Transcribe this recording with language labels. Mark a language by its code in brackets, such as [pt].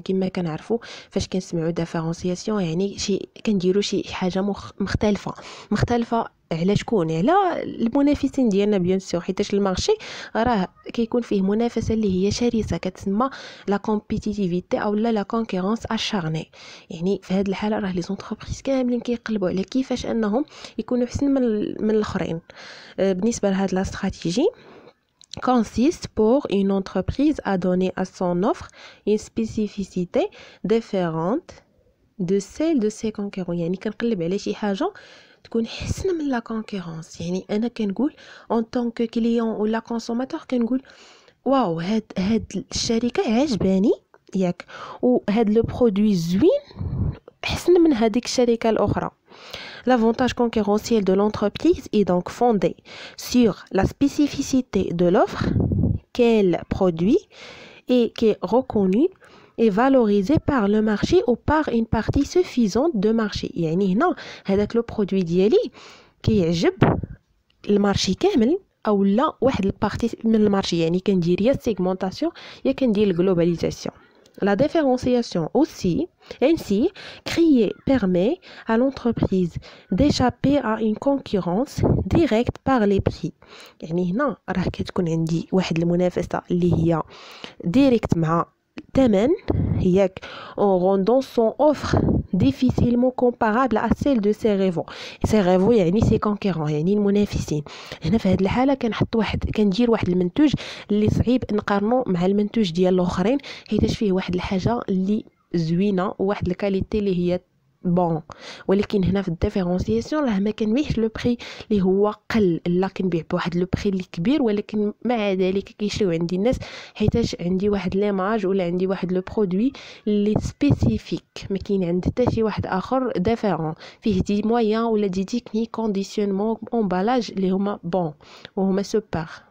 [ar] كما كنعرفوا فاش كنسمعوا ديفيرونسياسيون يعني شي كنديروا شي حاجه مختلفه على شكون؟ على المنافسين ديالنا بيان سور، حيت المارشي راه كيكون فيه منافسه اللي هي شرسه كتسمى لا كومبيتيتيفيتي او لا كونكورونس اشارني. يعني في هذه الحاله راه لي زونتربريز كاملين كيقلبوا على كيفاش انهم يكونوا احسن من الاخرين. بالنسبه لهاد لا استراتيجي [fr] consiste pour une entreprise à donner à son offre une spécificité différente de celle de ses concurrents. [ar] يعني كنقلب على شي حاجه تكون حسن من لا كونكورونس. يعني انا كنقول اون طونك كليون ولا كونسوماتور كنقول واو هاد الشركه عجباني ياك، وهاد لو برودوي زوين حسن من هذيك الشركه الاخرى. [fr] L'avantage concurrentiel de l'entreprise est donc fondé sur la spécificité de l'offre qu'elle produit et qui est reconnue et valorisée par le marché ou par une partie suffisante de marché. [ar] يعني هنا هذاك لو برودوي ديالي كيعجب المارشي كامل او لا واحد البارتي من المارشي. يعني كندير يا سيغمونطاسيون يا كندير الجلوباليزاسيون. [fr] La différenciation aussi, ainsi créée, permet à l'entreprise d'échapper à une concurrence directe par les prix. [ar] يعني هنا راه كتكون عندي واحد المنافسة اللي هي ديريكت مع الثمن ياك، [fr] en rendant son offre difficilement comparable à celle de ses rivaux. ses rivaux [ar] يعني [fr] ses concurrents [ar] يعني المنافسين. هنا في هذه الحالة كندير واحد المنتوج اللي صعيب نقارنه مع المنتوج ديال الاخرين، حيتاش فيه واحد الحاجة اللي زوينة وواحد الكاليتي اللي هي بون. ولكن هنا في الديفيرونسياسيون راه ما كنبيعش لو بري اللي هو قل، لا كنبيع بواحد لو بري اللي كبير، ولكن مع ذلك كيشريو عندي الناس حيتاش عندي واحد ليماج ولا عندي واحد لو برودوي اللي سبيسيفيك ما كاين عند حتى شي واحد اخر ديفيرون، فيه دي مويان ولا دي تكنيك كونديسيونمون امبالاج اللي هما بون وهما سوبر.